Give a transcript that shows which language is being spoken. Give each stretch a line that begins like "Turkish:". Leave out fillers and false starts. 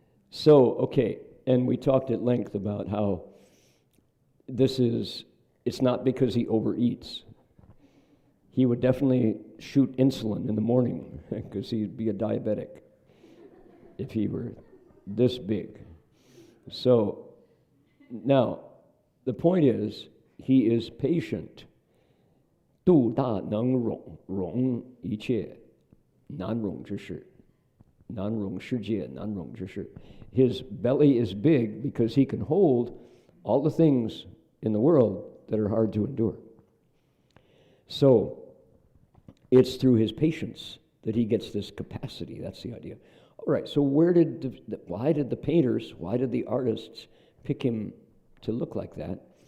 English: So, okay, and we talked at length about how it's not because he overeats. He would definitely shoot insulin in the morning because he'd be a diabetic if he were this big. So, now, the point is, he is patient.
Chinese: 度大能容，容一切难容之事，难容世界，难容之事。
English: His belly is big because he can hold all the things in the world that are hard to endure. So, it's through his patience that he gets this capacity. That's the idea. All right, so why did the painters, why did the artists pick him to look like that?